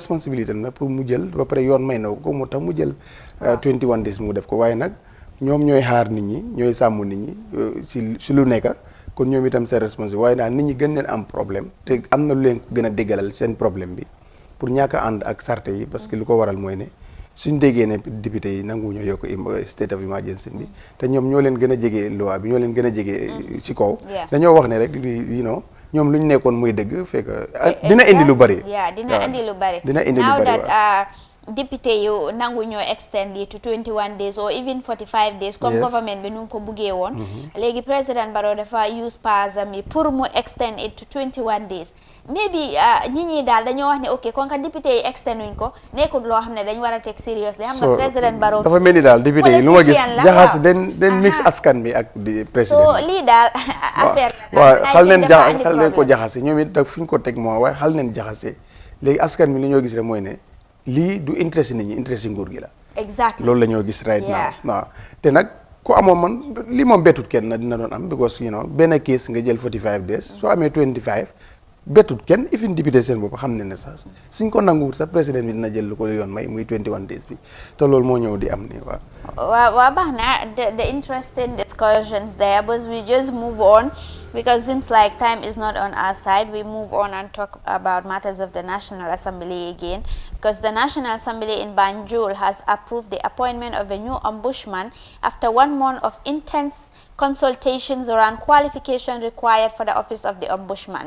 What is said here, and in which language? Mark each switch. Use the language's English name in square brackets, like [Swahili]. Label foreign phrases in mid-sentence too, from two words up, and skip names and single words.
[Wolof] responsabilité na pour mu jël ba pare yoon may na ko moo tax mu jël 21 days mu def ko waaye nag ñoom ñooy xaar nit ñi ñooy sàmm nit ñi si lu nekk kon ñoom itam seen responsabilité waaye nag nit ñi gën leen am problème te am na lu leen gën a déggalal seen problème bi pour ñàkk a ànd ak sarte yi parce que lu ko waral mooy ne suñ déggee ne député yi nanguwuñu yokk [English] state of emergency [Wolof] bi te ñoom ñoo leen gën a jege loi bi ñoo leen gën a jege si kaw dañoo wax ne rek ñoom lu ñu nekkoon muy dëgg fekk dina indi lu bari dina indi lu bari député yu nangu ñoo extend yi [English] to 21 days or even 45 days [Wolof] comme government bi nu ko buggee woon léegi président Barrow dafa use pasam yi pour mu [English] extend it to 21 days [Wolof] maybe ñi daal dañoo wax ne ok kon ka député yi extend wuñ ko nekkul loo xam ne dañ war a teg seriously xam nga président Barrow dafa mel ni daal député yi lu ma gis jaxas den mix askan bi ak président so lii daal affaire waaw xal neen ko jaxase ñoom it fi ñu ko teg moo waaye xal neen jaxase léegi askan bi li ñoo gis rek mooy ne lii du intérêt nit ñi intérêt nguur gi la. [English] exactly [Wolof] loolu la ñoo gis [English] right now [Wolof] waaw te nag ku amoon man lii moom bettut kenn dina doon am because benn case nga jël 45 days soo amee 25 bettut kenn ifin député seen bopp xam ne ne sax suñ ko nanguwut sax président bi dina jël lu ko yoon may muy 21 days bi te loolu moo ñëw di am nii waaw [English] The interesting discussions there, but we just move on because it seems like time is not on our side. We move on and talk about matters of the National Assembly again, because the National Assembly in Banjul has approved the appointment of a new ombudsman after 1 month of intense consultations around qualification required for the office of the ombudsman.